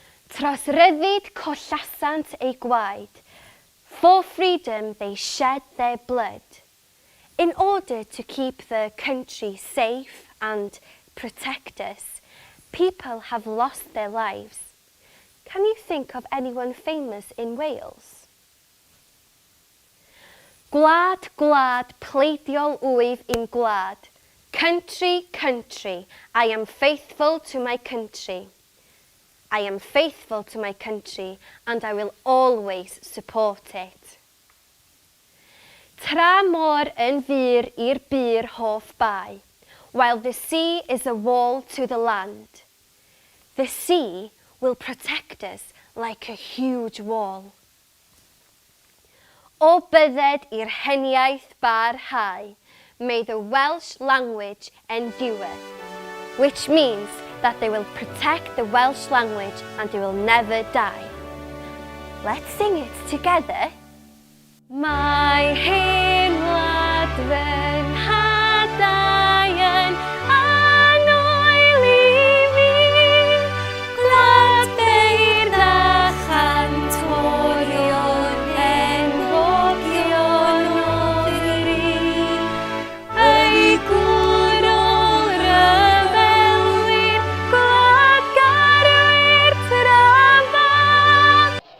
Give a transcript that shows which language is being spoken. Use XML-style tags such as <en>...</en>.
<cy>Tros ryddid collasant ei gwaed,</cy> <en>for freedom they shed their blood. In order to keep the country safe and protect us, people have lost their lives. Can you think of anyone famous in Wales?</en> <cy>Gwlad, gwlad, pleidiol wyf i'n gwlad.</cy> <en>Country, country, I am faithful to my country. I am faithful to my country and I will always support it.</en> <cy>Tra môr yn fyr i'r byr hoff bai,</cy> <en>while the sea is a wall to the land. The sea, will protect us like a huge wall.</en> <cy>O bydded i'r heniaeth barhau,</cy> <en>may the Welsh language endure, which means that they will protect the Welsh language and it will never die. Let's sing it together.</en> <cy>Mae hen wlad fy nhadau yn annwyl i fi, gwlad beirdd a chantorion enwogion o ddri, ei gŵr o ryfelwyr, gwlad garwyr trafod.</cy>